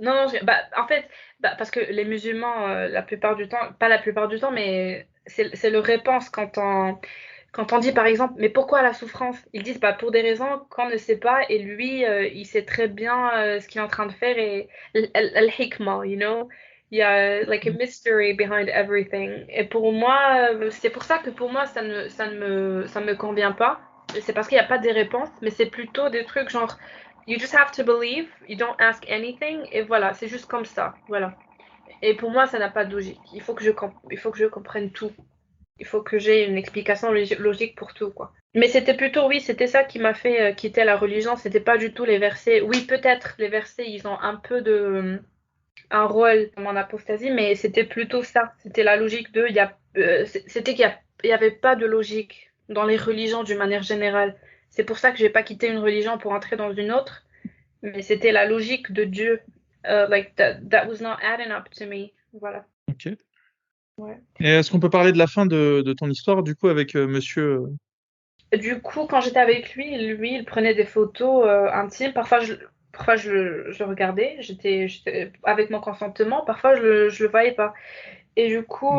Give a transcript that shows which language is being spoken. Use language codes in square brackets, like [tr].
[fr] Non, non, bah, en fait, bah, parce que les musulmans, la plupart du temps, pas la plupart du temps, mais c'est le réponse quand on dit par exemple, mais pourquoi la souffrance? Ils disent bah, pour des raisons qu'on ne sait pas et lui, il sait très bien ce qu'il est en train de faire et al-hikmah, [en] you know? [fr] Il y a [en] like a mystery behind everything. [fr] Et pour moi, c'est pour ça que pour moi, ça ne me convient pas. C'est parce qu'il n'y a pas des réponses, mais c'est plutôt des trucs genre, [en] you just have to believe, you don't ask anything, [fr] et voilà, c'est juste comme ça, voilà. Et pour moi, ça n'a pas de logique. Il faut que je comprenne tout. Il faut que j'ai une explication logique pour tout, quoi. Mais c'était plutôt, oui, c'était ça qui m'a fait quitter la religion. C'était pas du tout les versets. Oui, peut-être les versets, ils ont un peu de un rôle dans mon apostasie, mais c'était plutôt ça. C'était la logique de, c'était il y avait pas de logique dans les religions d'une manière générale. C'est pour ça que j'ai pas quitté une religion pour entrer dans une autre, mais c'était la logique de Dieu. [en] Like that was not adding up to me. [fr] Voilà. Ok. Ouais. Et est-ce qu'on peut parler de la fin de ton histoire, du coup, avec monsieur Du coup, quand j'étais avec lui, il prenait des photos intimes. Parfois, je regardais. J'étais avec mon consentement. Parfois, je le voyais pas. Et du coup,